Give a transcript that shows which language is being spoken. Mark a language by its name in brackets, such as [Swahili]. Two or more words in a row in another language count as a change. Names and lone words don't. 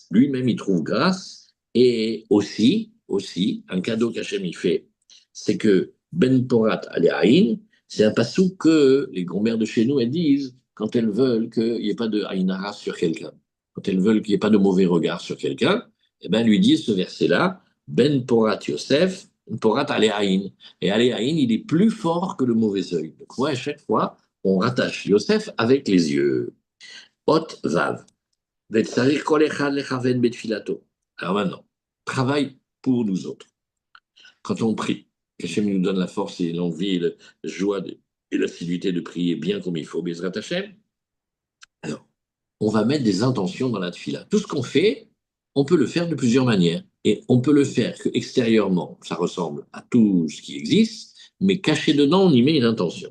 [French] Lui-même, il trouve grâce. Et aussi, un cadeau qu'Hachem y fait, c'est que [Hebrew] בן פורת עלי עין, [French] c'est un passou que les grand-mères de chez nous, elles disent quand elles veulent qu'il n'y ait pas de Aïnara sur quelqu'un, quand elles veulent qu'il n'y ait pas de mauvais regard sur quelqu'un, eh ben, lui disent ce verset-là, [Hebrew] בן פורת יוסף, בן פורת עלי עין. [French] Et Alehaïn, il est plus fort que le mauvais œil. Donc, ouais, à chaque fois, on rattache Yosef avec les yeux. [Hebrew] אות וו. וצריך כל אחד לכוון בתפילתו. [French] Alors maintenant, travail pour nous autres. Quand on prie, qu'Hachem nous donne la force et l'envie et la joie et l'assiduité de prier bien comme il faut, [Hebrew] בעזרת השם, [French] alors, on va mettre des intentions dans la tfila. Tout ce qu'on fait, on peut le faire de plusieurs manières. Et on peut le faire que extérieurement, ça ressemble à tout ce qui existe, mais caché dedans, on y met une intention.